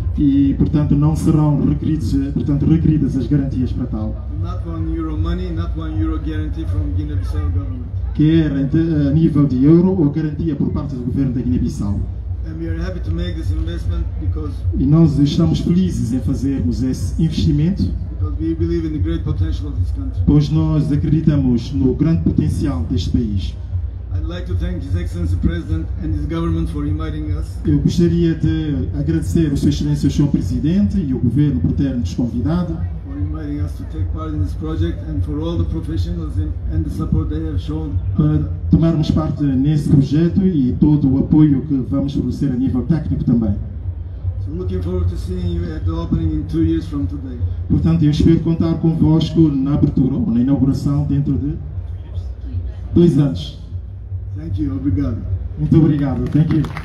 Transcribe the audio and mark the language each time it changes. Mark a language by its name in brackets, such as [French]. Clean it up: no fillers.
[Portuguese] E, portanto, não serão requeridas as garantias para tal. [English] Not €1 money, not €1 guarantee from Guinea-Bissau government. [Portuguese] Quer a nível de euro ou garantia por parte do governo da Guiné-Bissau. [English] And we are happy to make this investment because [Portuguese] E nós estamos felizes em fazermos esse investimento, [English] we believe in the great potential of this country. [Portuguese] pois nós acreditamos no grande potencial deste país. [English] I'd like to thank His Excellency President and his government for inviting us. [Portuguese] Eu gostaria de agradecer a Sua Excelência, o Sr. Presidente e o Governo por ter-nos convidado [English] For inviting us to take part in this project and for all the professionals and the support they have shown. [Portuguese] para tomarmos parte nesse projeto e todo o apoio que vamos fornecer a nível técnico também. [English] So looking forward to seeing you at the opening in 2 years from today. [Portuguese] Portanto, eu espero contar convosco na abertura ou na inauguração dentro de 2 anos. [English] Thank you. [Portuguese] Obrigado. Muito obrigado. [English] Thank you.